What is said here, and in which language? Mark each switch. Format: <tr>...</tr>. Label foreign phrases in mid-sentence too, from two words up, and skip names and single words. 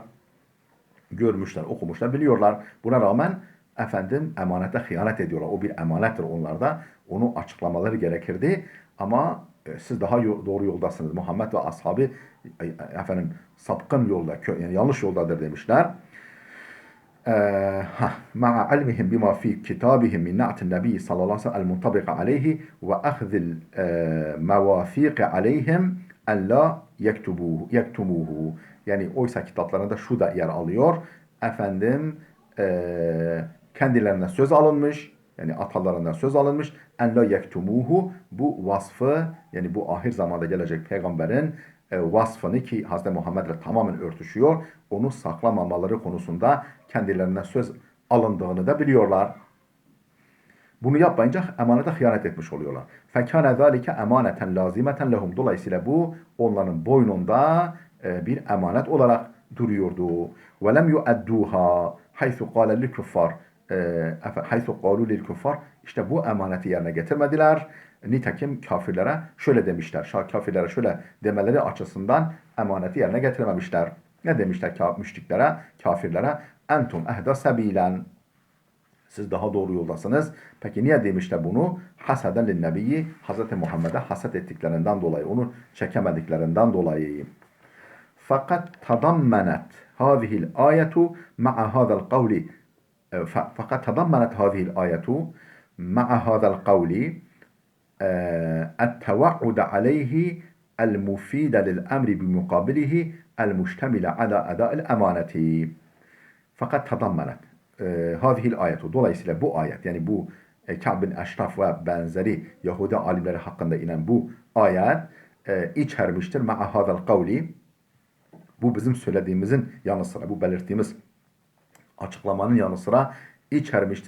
<tr>Görmüşler, okumuşlar, biliyorlar. Buna rağmen efendim emanete hıyanet ediyorlar. O bir emanettir onlarda. Onu açıklamaları gerekirdi. Ama siz daha doğru yoldasınız. Muhammed ve ashabı efendim sapkın yolda, yani yanlış yoldadır demişler.</tr> <ar>مع علمهم بما في كتابهم من نعت النبي صلى الله عليه وسلم المنطبق عليه وأخذ المواثيق عليهم أن لا يكتموه.</ar> <tr>Yani oysa kitaplarında şu da yer alıyor. Efendim kendilerine söz alınmış. Yani atalarından söz alınmış.</tr> <ar>أن لا يكتموه</ar> <tr>bu vasfı yani bu ahir zamanda gelecek peygamberin vasfını ki Hazreti Muhammed'le tamamen örtüşüyor. Onu saklamamaları konusunda kendilerine söz alındığını da biliyorlar. Bunu yapmayınca emanete hıyanet etmiş oluyorlar.</tr> <ar>فَكَانَ ذَٰلِكَ اَمَانَةً لَازِمَةً لَهُمْ</ar> <tr>Dolayısıyla bu onların boynunda bir emanet olarak duruyordu.</tr> <ar>وَلَمْ يُؤَدُّوهَا حَيْثُ قَالَ لِلْكُفَّارِ حَيْثُ قَالُوا لِلْكُفَّارِ</ar> <tr>İşte bu emaneti yerine getirmediler. Nitekim kafirlere şöyle demişler. Kafirlere şöyle demeleri açısından emaneti yerine getirememişler. Ne demişler müşriklere, kafirlere?</tr> <ar>أنتم أهدى سبيلا.</ar> <tr>Siz daha doğru yoldasınız. Peki niye demişler bunu?</tr> <ar>حسدا للنبي.</ar> <tr>Hazreti Muhammed'e haset ettiklerinden dolayı, onu çekemediklerinden dolayı.</tr> <ar>فقد تضمنت هذه الآية مع هذا القول. فقد تضمنت هذه الآية مع هذا القول التوعد عليه المفيد للأمر بمقابله المشتمل على أداء الأمانة. فقد تضمنت هذه الآية.</ar> <tr>Dolayısıyla bu ayet yani bu Ka'b bin Eşraf ve benzeri Yahudi alimleri hakkında inen bu ayet içermiştir.</tr> <ar>مع هذا القول</ar> <tr>Bu bizim söylediğimizin yanı sıra, bu belirttiğimiz açıklamanın yanı sıra içermiştir.</tr>